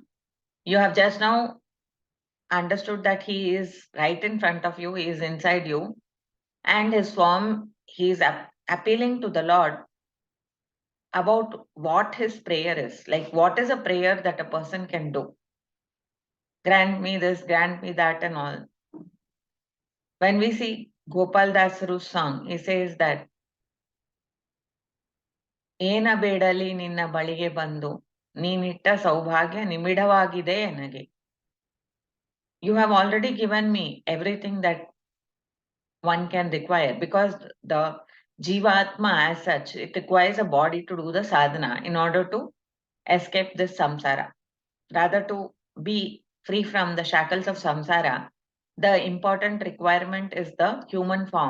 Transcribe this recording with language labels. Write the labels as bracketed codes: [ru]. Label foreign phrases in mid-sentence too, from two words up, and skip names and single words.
[en] You have just now understood that he is right in front of you, he is inside you, and his form, he is appealing to the Lord about what his prayer is. Like, what is a prayer that a person can do? Grant me this, grant me that, and all. When we see Gopal Dasaru's song, he says that, [kn] ಏನ ಬೇಡಲಿ ನಿನ್ನ ಬಳಿಗೆ ಬಂದು, ನೀನಿಟ್ಟ ಸೌಭಾಗ್ಯ ನಿಮಿಡವಾಗಿದೆ ಎನಗೆ. [en] You have already given me everything that one can require, because the Jivatma as such, it requires a body to do the sadhana in order to escape this samsara. Rather, to be free from the shackles of samsara, the important requirement is the human form.